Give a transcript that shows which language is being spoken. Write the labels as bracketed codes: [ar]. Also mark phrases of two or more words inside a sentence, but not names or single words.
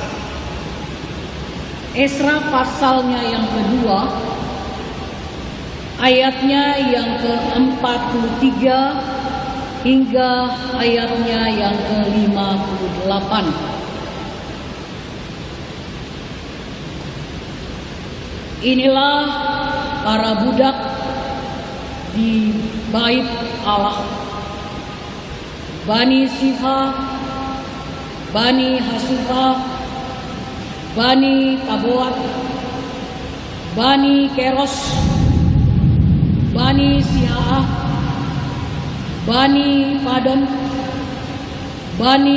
[id] Esra pasalnya yang kedua, ayatnya yang ke-43 hingga ayatnya yang ke-58. Inilah para budak di bait Allah, Bani Sifa, Bani Hasufa, Bani Taboat, Bani Keros, Bani Siaah, Bani Padon, Bani